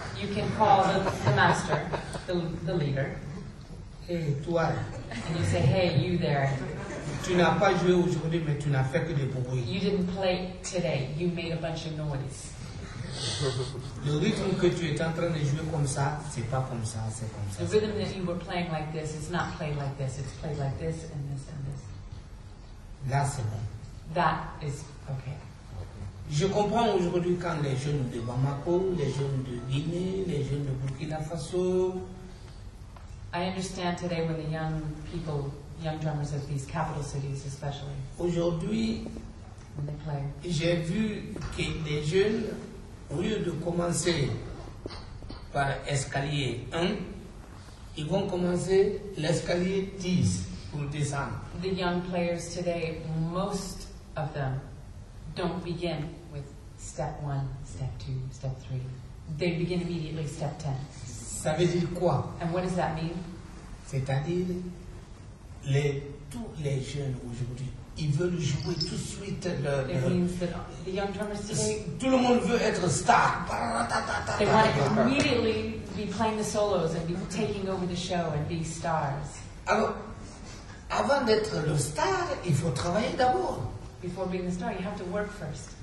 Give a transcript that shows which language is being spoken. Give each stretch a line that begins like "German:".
English: you can call the master, the leader,
French: et toi,
English: and you say, hey, you there,
French: tu n'as pas joué aujourd'hui mais tu n'as fait que des bruits.
English: you didn't play today, you made a bunch of noise.
French: Le rythme que tu es en train de jouer comme ça, c'est pas comme ça, c'est comme ça.
English: The rhythm that you were playing like this is not played like this, it's played like this and this and this.
French: Là c'est bon.
English: That is okay.
French: Je comprends aujourd'hui quand les jeunes de Bamako, les jeunes de Guinée, les jeunes de Burkina Faso,
English: I understand today when the young people, young drummers of these capital cities especially,
French: aujourd'hui,
English: when they play,
French: j'ai vu que les jeunes, au lieu de commencer par escalier 1, ils vont commencer l'escalier 10 pour descendre.
English: the young players today, most of them don't begin with step 1, step 2, step 3. They begin immediately step 10.
French: Ça veut dire quoi?
English: And what does that mean?
French: C'est-à-dire, tous les jeunes aujourd'hui, ils veulent jouer tout de suite.
English: It means that the young drummers today,
French: Tout le monde veut être star.
English: they want to immediately be playing the solos and be taking over the show and be stars.
French: Alors, avant d'être le star, il faut travailler d'abord.
English: Before being a star, you have to work first.